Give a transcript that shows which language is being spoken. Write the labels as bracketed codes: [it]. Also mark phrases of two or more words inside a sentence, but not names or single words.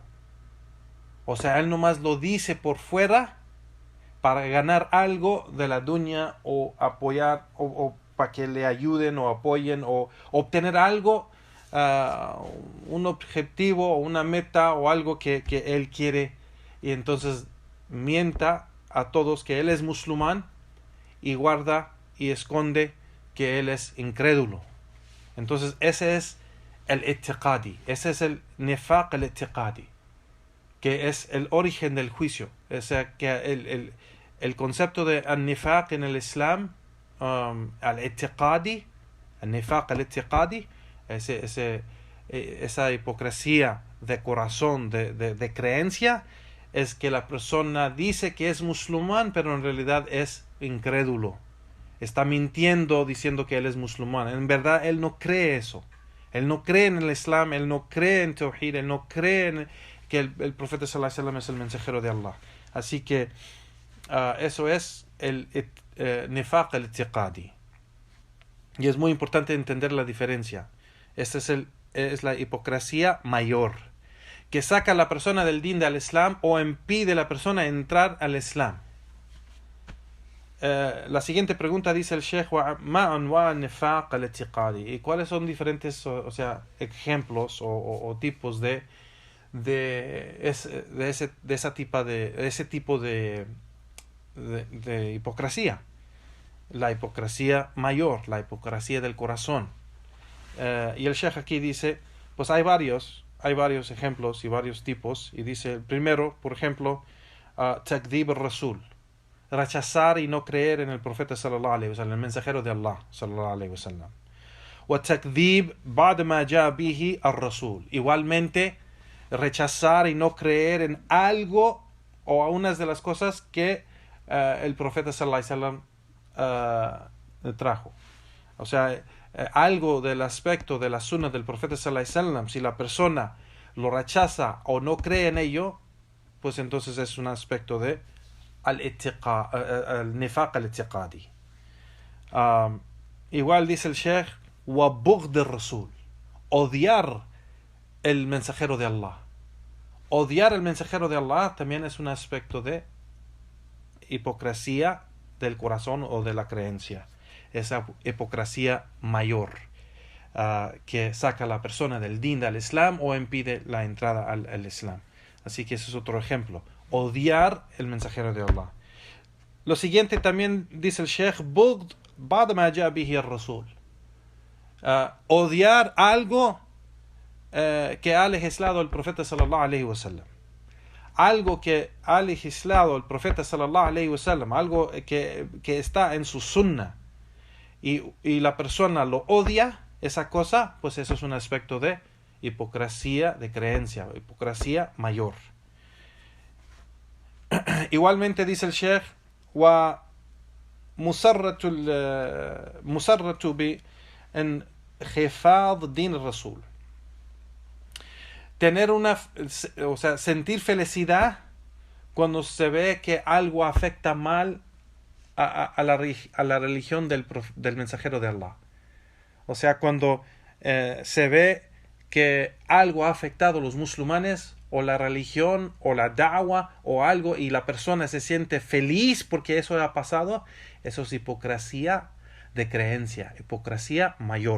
[es] O sea, él nomás lo dice por fuera para ganar algo de la dunya, o apoyar, o para que le ayuden o apoyen, o obtener algo, un objetivo o una meta o algo que él quiere, y entonces mienta a todos que él es musulmán y guarda y esconde que él es incrédulo. Entonces ese es el i'tiqadi, ese es el [ar] نفاق الاعتقادي, [es] que es el origen del juicio. O sea, que el concepto de al-nifaq en el Islam, [ar] الاعتقادي، النفاق الاعتقادي, [es] esa hipocresía de corazón, de creencia, es que la persona dice que es musulmán, pero en realidad es incrédulo. Está mintiendo diciendo que él es musulmán. En verdad, él no cree eso. Él no cree en el Islam, él no cree en Tawhid, él no cree en que el profeta [ar] صلى الله عليه وسلم [es] es el mensajero de Allah. Así que eso es el [ar] نفاق الاعتقادي. [es] Y es muy importante entender la diferencia. Esta es la hipocresía mayor, que saca a la persona del din del Islam o impide a la persona entrar al Islam. La siguiente pregunta dice el Sheikh: [ar] ¿ما أنواع نفاق الاعتقادي? [es] ¿Y cuáles son diferentes, ejemplos o tipos de ese tipo de hipocresía? La hipocresía mayor, la hipocresía del corazón. Y el Sheikh aquí dice, pues hay varios ejemplos y varios tipos. Y dice, el primero, por ejemplo, [ar] تكذيب الرسول, [es] rechazar y no creer en el profeta [ar] صلى الله عليه وسلم, [es] el mensajero de Allah [ar] صلى الله عليه وسلم. وتكذيب بعض ما جاء به الرسول, [es] igualmente rechazar y no creer en algo o a unas de las cosas que el profeta [ar] صلى الله عليه وسلم [es] trajo. O sea, algo del aspecto de la sunna del profeta [ar] صلى الله عليه وسلم, [es] si la persona lo rechaza o no cree en ello, pues entonces es un aspecto de [ar] النفاق الاعتقادي. [es] Igual dice el Sheikh, [ar] وبغض الرسول, [es] odiar el mensajero de Allah. Odiar el mensajero de Allah también es un aspecto de hipocresía del corazón o de la creencia. Esa hipocresía mayor que saca a la persona del din del Islam o impide la entrada al Islam. Así que ese es otro ejemplo. Odiar el mensajero de Allah. Lo siguiente también dice el Sheikh, [ar] بغض بعض ما جاء به الرسول. [es] Odiar algo que ha legislado el profeta [ar] صلى الله عليه وسلم. [es] Algo que ha legislado el profeta [ar] صلى الله عليه وسلم, [es] algo que está en su sunna, y la persona lo odia, esa cosa, pues eso es un aspecto de hipocresía de creencia, hipocresía mayor. Igualmente dice el Sheikh, [ar] والمسرة بانخفاض دين الرسول. [es] Tener sentir felicidad cuando se ve que algo afecta mal a la religión del mensajero de Allah. O sea, cuando se ve que algo ha afectado a los musulmanes, o la religión, o la da'wa, o algo, y la persona se siente feliz porque eso ha pasado, eso es hipocresía de creencia, hipocresía mayor.